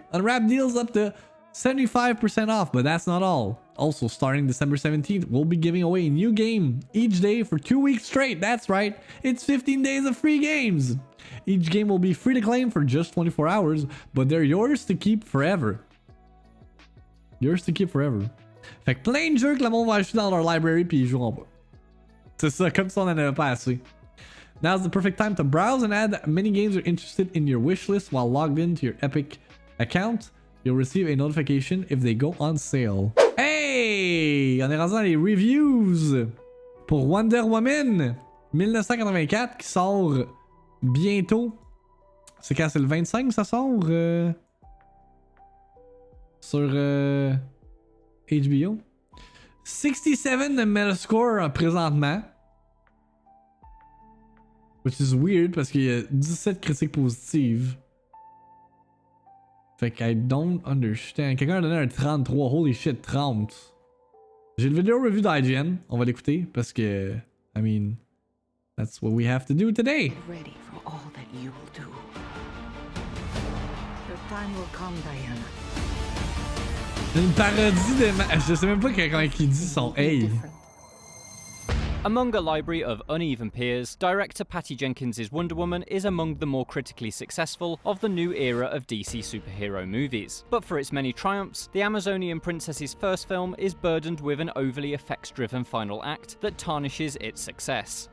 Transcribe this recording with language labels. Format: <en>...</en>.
<en>Unwrapped deals up to 75% off, but that's not all. Also, starting December 17th, we'll be giving away a new game each day for 2 weeks straight. That's right, it's 15 days of free games. Each game will be free to claim for just 24 hours, but they're yours to keep forever. Yours to keep forever.</en> <fr>Fait que plein de jeux que le monde va acheter dans leur library puis ils joueront pas. C'est ça, comme si on en avait pas assez.</fr> <en>Now's the perfect time to browse and add many games you're interested in your wish list while logged into your Epic account. You'll receive a notification if they go on sale. Hey!</en> <fr>On est rendu dans les reviews pour Wonder Woman 1984 qui sort bientôt. C'est quand? C'est le 25 ça sort? Sur HBO. 67 de Metascore présentement.</fr> <en>Which is weird</en> <fr>parce qu'il y a 17 critiques positives. Fait que</fr> <en>I don't understand.</en> <fr>Quelqu'un a donné un 33. Holy shit, 30. J'ai le vidéo review d'IGN. On va l'écouter parce que,</fr> <en>I mean, that's what we have to do today. Ready for all that you will do. Your time will come, Diana.</en> <fr>Une parodie de... Je sais même pas comment il dit son hey.</fr> <en>Among a library of uneven peers, director Patty Jenkins' Wonder Woman is among the more critically successful of the new era of DC superhero movies. But for its many triumphs, the Amazonian princess's first film is burdened with an overly effects-driven final act that tarnishes its success.</en>